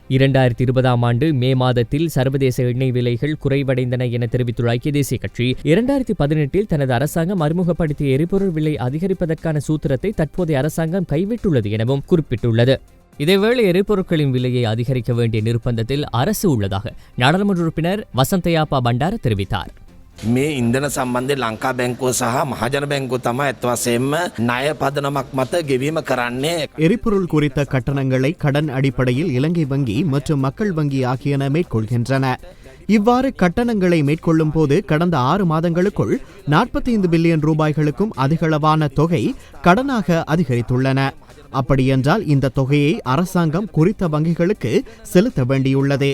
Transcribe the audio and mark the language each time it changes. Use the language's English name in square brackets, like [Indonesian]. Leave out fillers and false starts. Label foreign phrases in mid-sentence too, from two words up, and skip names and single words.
[Tamil] 2020 ஆண்டு மே மாதத்தில் சர்வதேச எண்ணெய் விலைகள் குறைவடைந்தன என தெரிவித்துள்ள ஐக்கிய தேசிய கட்சி 2018 தனது அரசாங்கம் அறிமுகப்படுத்திய எரிபொருள் விலை அதிகரிப்பதற்கான சூத்திரத்தை தற்போதைய அரசாங்கம் கைவிட்டுள்ளது எனவும் குறிப்பிட்டுள்ளது. இதேவேளை எரிபொருட்களின் விலையை அதிகரிக்க வேண்டிய நிர்பந்தத்தில் அரசு உள்ளதாக நாடாளுமன்ற உறுப்பினர் வசந்தயாப்பா பண்டார தெரிவித்தார். [Sinhala] මේ ඉන්දන සම්බන්ධයෙන් ලංකා බැංකුව සහ මහජන බැංකුව තමයි අත් වශයෙන්ම ණය පදනමක් මත ගෙවීම කරන්නේ. [Tamil] எரிபொருள் குறித்த கட்டணங்களை கடன் அடிப்படையில் இலங்கை வங்கி மற்றும் மக்கள் வங்கி ஆகியன மேற்கொள்கின்றன. இவ்வாறு கட்டணங்களை மேற்கொள்ளும் போது கடந்த 6 மாதங்களுக்குள் 45 பில்லியன் ரூபாய்களுக்கும் அதிகளவான தொகை கடனாக அதிகரித்துள்ளன. அப்படியென்றால் இந்த தொகையை அரசாங்கம் குறித்த வங்கிகளுக்கு செலுத்த வேண்டியுள்ளது.